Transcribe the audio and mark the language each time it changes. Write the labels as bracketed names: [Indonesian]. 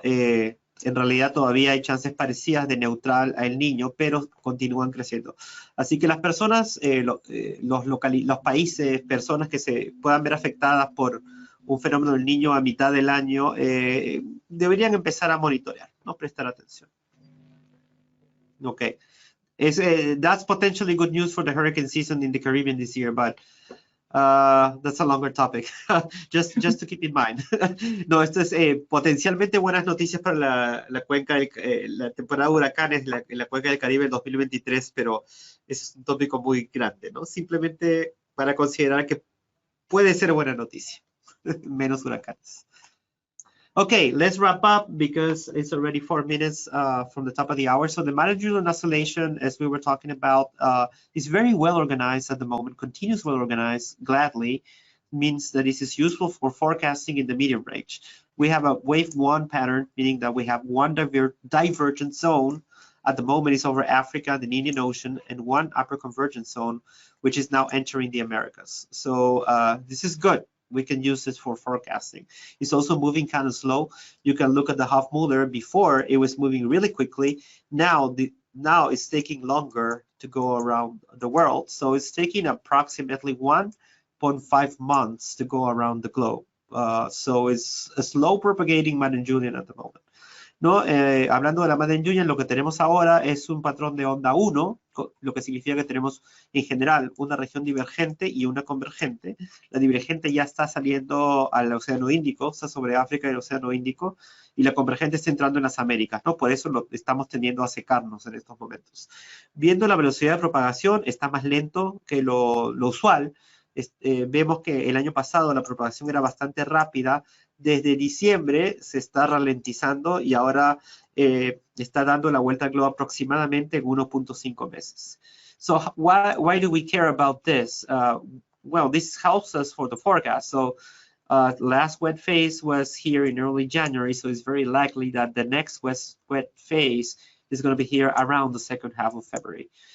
[Spanish] En realidad todavía hay chances parecidas de neutral al niño, pero continúan creciendo. Así que las personas, los países, personas que se puedan ver afectadas por un fenómeno del niño a mitad del año, deberían empezar a monitorear, ¿no? Prestar atención. Okay. [English] That's potentially good news for the hurricane season in the Caribbean this year, but that's a longer topic. just to keep in mind. [Spanish] No, esto es potencialmente buenas noticias para la cuenca, la temporada de huracanes en la cuenca del Caribe en 2023, pero es un tópico muy grande, ¿no? Simplemente para considerar que puede ser buena noticia. Menos huracanes. [English] Okay, let's wrap up because it's already 4 minutes from the top of the hour. So the Madden-Julian oscillation, as we were talking about, is very well organized at the moment, continues well organized, gladly, means that this is useful for forecasting in the medium range. We have a wave 1 pattern, meaning that we have one divergent zone. At the moment, it's over Africa, the Indian Ocean, and one upper convergent zone, which is now entering the Americas. So this is good. We can use this for forecasting. It's also moving kind of slow. You can look at the Hofmuller. Before, it was moving really quickly. Now it's taking longer to go around the world. So it's taking approximately 1.5 months to go around the globe. So it's a slow propagating Madden-Julian at the moment. [Spanish] ¿No? Hablando de la Madden-Julian, lo que tenemos ahora es un patrón de onda 1, lo que significa que tenemos en general una región divergente y una convergente. La divergente ya está saliendo al Océano Índico, está sobre África y el Océano Índico, y la convergente está entrando en las Américas, ¿no? Por eso estamos tendiendo a secarnos en estos momentos. Viendo la velocidad de propagación, está más lento que lo usual. Vemos que el año pasado la propagación era bastante rápida. Desde diciembre se está ralentizando y ahora está dando la vuelta al globo aproximadamente en 1.5 meses. [English] So why do we care about this? Well, this helps us for the forecast. So last wet phase was here in early January, so it's very likely that the next wet phase is going to be here around the second half of February.